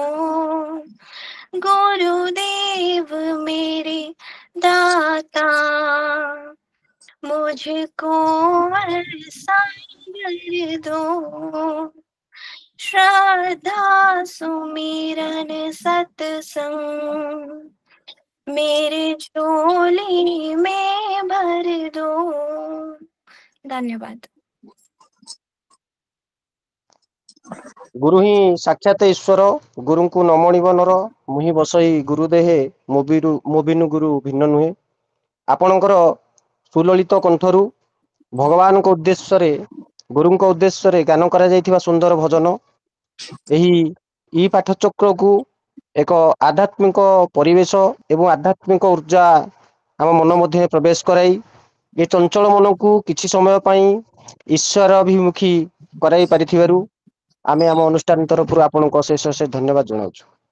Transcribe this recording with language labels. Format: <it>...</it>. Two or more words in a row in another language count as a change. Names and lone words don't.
<hi>गुरुदेव मेरे दाता, मुझको ऐसा वर दो, श्रद्धा सुमिरन सत्संग मेरे झोली में भर दो। धन्यवाद।</hi> <or>ଗୁରୁ ହିଁ ସାକ୍ଷାତ ଈଶ୍ୱର, ଗୁରୁଙ୍କୁ ନମଣିବ ନର, ମୁହିଁ ବସଇ ଗୁରୁ ଦେହେ, ମୋ ବିନୁ ଗୁରୁ ଭିନ୍ନ ନୁହେଁ। ଆପଣଙ୍କର ସୁଲଳିତ କଣ୍ଠରୁ ଭଗବାନଙ୍କ ଉଦ୍ଦେଶ୍ୟରେ, ଗୁରୁଙ୍କ ଉଦ୍ଦେଶ୍ୟରେ ଗାନ କରାଯାଇଥିବା ସୁନ୍ଦର ଭଜନ, ଏହି ଇ ପାଠଚକ୍ରକୁ ଏକ ଆଧ୍ୟାତ୍ମିକ ପରିବେଶ ଏବଂ ଆଧ୍ୟାତ୍ମିକ ଉର୍ଜା ଆମ ମନ ମଧ୍ୟରେ ପ୍ରବେଶ କରାଇ ଏ ଚଞ୍ଚଳ ମନକୁ କିଛି ସମୟ ପାଇଁ ଈଶ୍ୱରାଭିମୁଖୀ କରାଇ ପାରିଥିବାରୁ ଆମେ ଆମ ଅନୁଷ୍ଠାନ ତରଫରୁ ଆପଣଙ୍କୁ ଅଶେଷ ଅଶେଷ ଧନ୍ୟବାଦ ଜଣାଉଛୁ।</or>